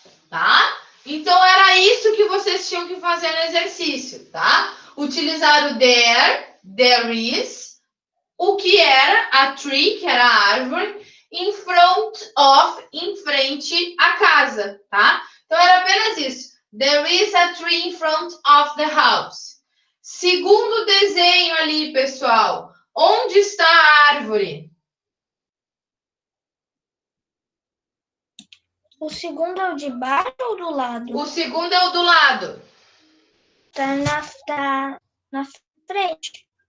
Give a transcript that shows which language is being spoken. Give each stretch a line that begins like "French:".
Portuguese: Tá? Então, era isso que vocês tinham que fazer no exercício, tá? Utilizar o
English: there is,
Portuguese: o que era
English: a tree,
Portuguese: que era a árvore,
English: in front of,
Portuguese: em frente à casa, tá? Então, era apenas isso.
English: There is a tree in front of the house.
Portuguese: Segundo desenho ali, pessoal. Onde está a árvore? O segundo é o de baixo ou do lado? O segundo é o do lado. Tá na frente.